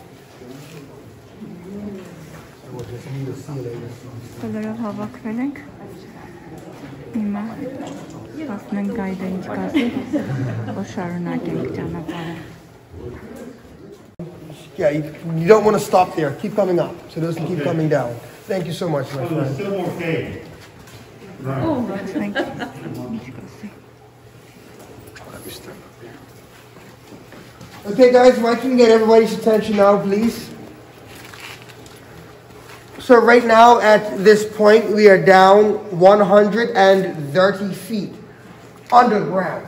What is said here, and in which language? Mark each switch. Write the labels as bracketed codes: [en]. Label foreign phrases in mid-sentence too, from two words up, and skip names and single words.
[hy] Բոլորով հավաքվել ենք, հիմա հասնենք գայդը ինչ կասի, որ շարունակենք ճանապարհը։ [en] Yeah, you don't want to stop there. Keep coming up, so it doesn't keep coming down. Thank you so much, my friend. Still okay. Thank you. [hy] Ինչ կասի։ [en] Okay, guys, if I can get everybody's attention now, please. So right now, at this point, we are down 130 feet underground.